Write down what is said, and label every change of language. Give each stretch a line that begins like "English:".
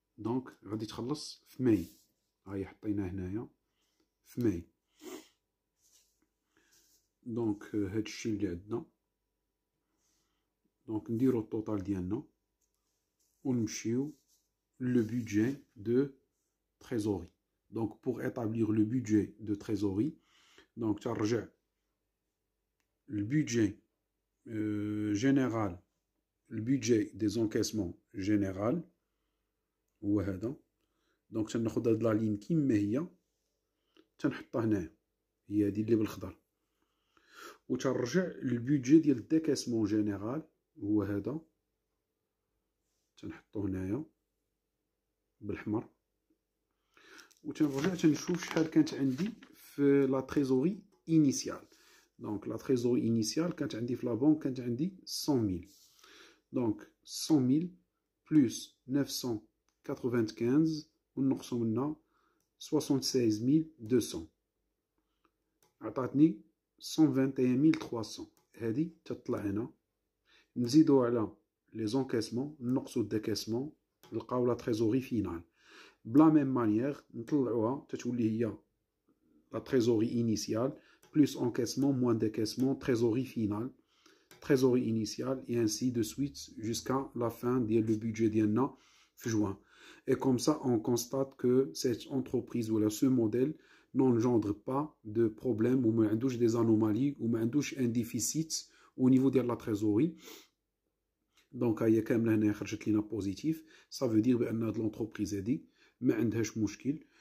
Arabic: donc غادي تخلص في ماي. هاي حطينا هنايا في ماي. دونك هادشي اللي عندنا. دونك نديرو الطوطال ديالنا ونمشيو
French: le budget de trésorerie. Donc, pour établir le budget de trésorerie, donc, tu as le budget général, le budget des encaissements général, هو هذا.
Arabic: دونك تناخذ هاد لا لين كيما هي تنحطها هنايا، هي هادي اللي بالخضر، وتنرجع للبودجي ديال الديكاسمون جينيرال هو هذا، تنحطو هنايا بالحمر، وتنرجع تنشوف شحال كانت عندي في لا تريزوري انيسيال. دونك لا تريزوري انيسيال كانت عندي في لا بنك كانت عندي 100,000. دونك 100,000 بلس 995 ونقصو منها 76,200 عطاتني 121,300. هادي تطلع هنا، نزيدو على لي زونكاسمون نقصو الديكاسمون نلقاو لا تريزوري فينال. بلا ميم مانيير نطلعوها تتولي هي لا تريزوري انيسيال بلس انكاسمون موان ديكاسمون تريزوري فينال تريزوري انيسيال
French: et ainsi de suite jusqu'à la fin
Arabic: ديال لو بودجي ديالنا في juin.
French: Et comme ça, on constate que cette entreprise ou ce modèle n'engendre pas de problème ou des anomalies ou un déficit au niveau de la trésorerie. Donc, il y a quand même positif. Ça veut dire que l'entreprise a dit
Arabic: ما عندهاش مشكل.